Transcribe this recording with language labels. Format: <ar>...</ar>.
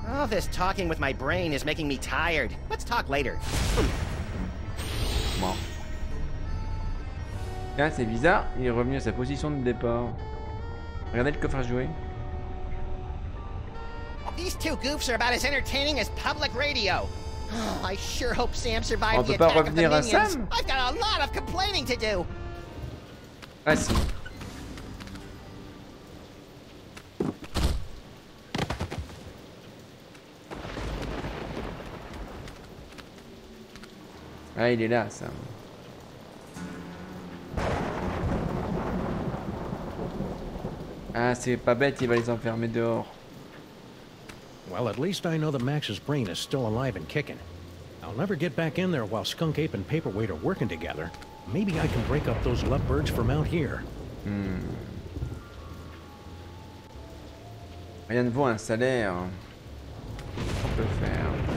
<en>All this talking with my brain is making me tired. Let's talk later.</en> <fr>Bon. Là, c'est bizarre, il est revenu à sa position de départ. Regardez le coffre à jouer.</fr> <en>These two goofs are about as entertaining as public radio. Oh, I sure hope Sam survived the attack of the minions. Sam? I've got a lot of complaining to do.</en> <fr>Ah si. Ah, il est là, Sam. Ah, c'est pas bête, il va les enfermer dehors.</fr> <en>Well, at least I know that Max's brain is still alive and kicking. I'll never get back in there while Skunk Ape and Paperweight are working together. Maybe I can break up those lovebirds from out here.</en> <fr>Rien ne vaut un salaire. On peut faire.</fr>